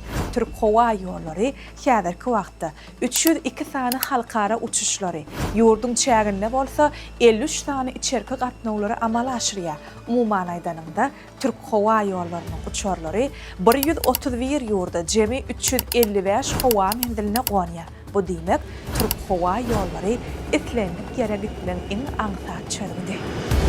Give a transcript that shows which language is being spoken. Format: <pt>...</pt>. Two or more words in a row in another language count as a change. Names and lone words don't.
<tk>Türk hava ýollary häzirki wagtda 302 sany halkara uçuşlary, ýurdun çäginde bolsa 53 sany içerki gatnawlary amala aşyrýar. Umuman aýdanynda Türk hava ýollarynyň uçarlary 131 ýurda jemi 355 hava mendiline gonýar. Bu demek Türk hava ýollary etlenip ýere gitlen iň aňsat çörgüde.</tk>